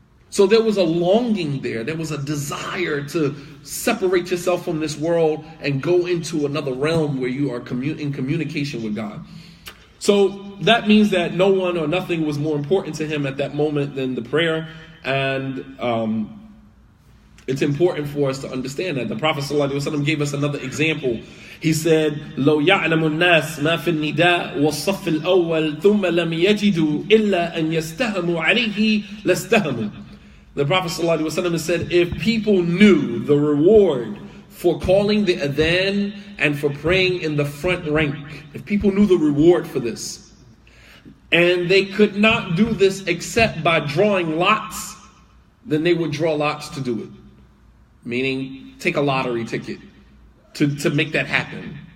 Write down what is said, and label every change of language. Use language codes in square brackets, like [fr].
[en] So there was a longing there. There was a desire to separate yourself from this world and go into another realm where you are in communication with God. So that means that no one or nothing was more important to him at that moment than the prayer. And it's important for us to understand that. The Prophet ﷺ gave us another example. He said, [ar] لو يعلم الناس ما في النداء والصف الأول ثم لم يجدوا إلا أن يستهموا عليه لاستهموا. [en] The Prophet ﷺ said, if people knew the reward for calling the adhan and for praying in the front rank, if people knew the reward for this, and they could not do this except by drawing lots, then they would draw lots to do it. Meaning, take a lottery ticket to make that happen.